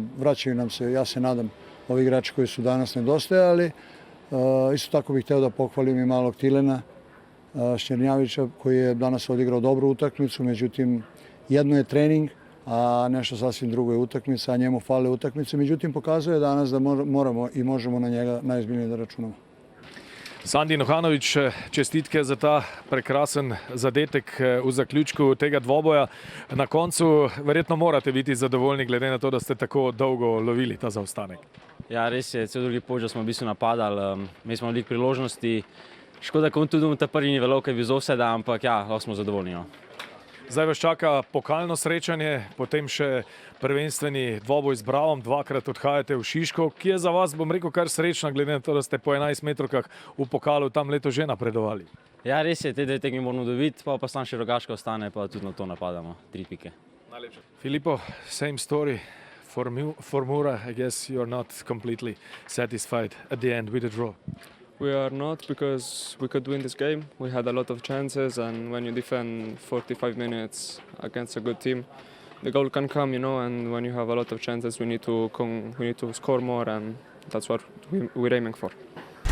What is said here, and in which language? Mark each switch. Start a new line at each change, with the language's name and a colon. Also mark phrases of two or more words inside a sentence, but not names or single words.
Serbian: Vraćaju nam se, ja se nadam, ovi igrači koji su danas nedostajali. Isto tako bih hteo da pohvalim i malog Tilena Šćernjavića koji je danas odigrao dobru utakmicu, međutim jedno je trening, a nešto sasvim drugo je utakmica, a njemu fale utakmice. Međutim, pokazuje danas da moramo i možemo na njega najozbiljnije da računamo.
Slovenian: Sandi Nuhanović, čestitke za ta prekrasen zadetek v zaključku tega dvoboja. Na koncu verjetno morate biti zadovoljni glede na to, da ste tako dolgo lovili ta zaostanek. Ja, res je, cel drugi polčas smo v bistvu napadali, mi smo veliko priložnosti. Škoda, ko tudi ta prvi ni veliko, je bil z offside, ampak ja, lahko smo zadovoljni. Zdaj vas čaka pokalno srečanje, potem še prvenstveni dvoboj z Bravom, 2-krat odhajate v Šiško, ki je za vas, bom rekel, kar srečna, glede na to, da ste po 11 metrovkah v pokalu tam leto že napredovali. Ja, res je, te 2 tekmi moramo dobiti, pa sam še Rogaška ostane, pa tudi na to napadamo, 3 pike. Najlepše.
English: Filippo, same story for Mura. I guess you're not completely satisfied at the end with the draw. We are not, because we could win this game. We had a lot of chances, and when you defend 45 minutes against a good team, the goal can come, you know, and when you have a lot of chances, we need to score more, and that's what we're aiming for.